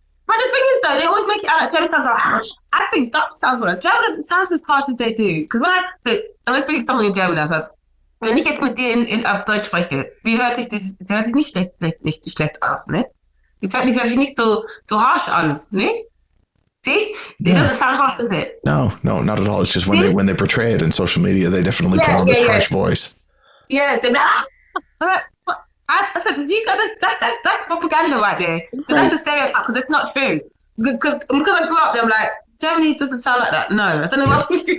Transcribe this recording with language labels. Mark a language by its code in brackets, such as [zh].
[en] But the thing is, though, they always make it out like German sounds like harsh. I think that sounds good. German doesn't sound as harsh as they do. Because when I speak to someone in German, I was [de] wenn ich jetzt mit dir auf Deutsch spreche, wie hört sich nicht schlecht aus, ne? Die hört sich nicht so harsh an, ne? [en] See? It doesn't sound harsh, does it? No, not at all. It's just when they portray it in social media, they definitely put on this harsh voice. Yeah, I said, you guys, that's propaganda right there. That's a stereotype, because it's not true. Because I grew up there, I'm like, Germany doesn't sound like that. No, I don't know what.